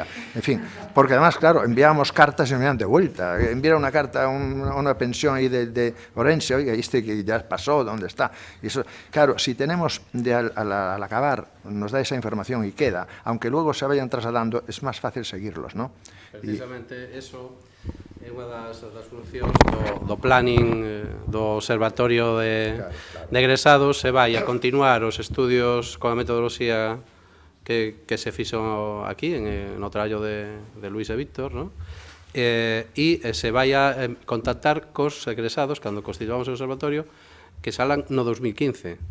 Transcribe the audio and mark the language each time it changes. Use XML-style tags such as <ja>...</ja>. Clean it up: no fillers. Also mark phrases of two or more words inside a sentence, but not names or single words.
<es>En fin, porque además, claro, enviábamos cartas y me enviaban de vuelta. Enviar una carta a una pensión ahí de Orense, oiga, que ya pasó, ¿dónde está? Y eso, claro, si tenemos al acabar, nos da esa información y queda, aunque luego se vayan trasladando, es más fácil seguirlos, ¿no?</es> <gl>Precisamente eso é unha das funcións do planning do Observatorio de egresados. Se vai a continuar os estudios con a metodoloxía que se fixo aquí no traballo de Luís e Víctor, e se vai a contactar cos egresados cando constituamos o observatorio que salan no 2015.</gl>